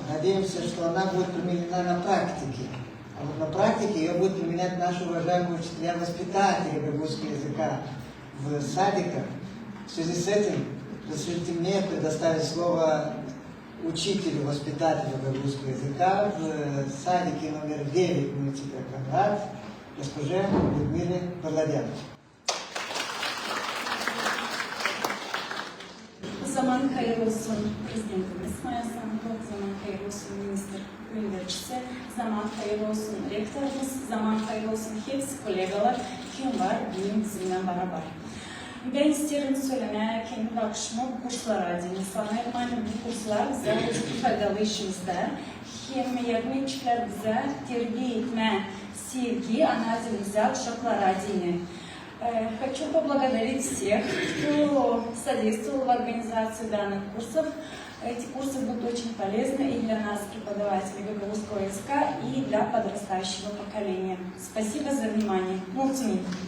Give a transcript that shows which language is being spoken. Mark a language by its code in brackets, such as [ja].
[ru] Надеемся, что она будет применена на практике. А вот на практике ее будут применять наши уважаемые учителя-воспитатели гагаузского языка в садиках. В связи с этим разрешите мне предоставить слово учителю, воспитателю гагаузского языка в садике номер 9 муниципа Камрад, госпоже Людмиле Парладян. [gag] Zaman hayırlı olsun Prezidentimiz Mayasanko, zaman hayırlı olsun Minister Gündürçisi, zaman hayırlı olsun Rektorumuz, zaman hayırlı olsun hepsi kollegalar, kim var benim bizimle beraber. Ben isterim söylemeye kendi bakışımı bu kurslara adını sanırım. Yani bu kurslar bize çok faydalı işimizde. Hem yardımcılar bize terbiye etme, sevgi, ana dilimize uşaklara adını. [ru] Хочу поблагодарить всех, кто содействовал в организации данных курсов. Эти курсы будут очень полезны и для нас, преподавателей гагаузского языка, и для подрастающего поколения. Спасибо за внимание. Мултимин.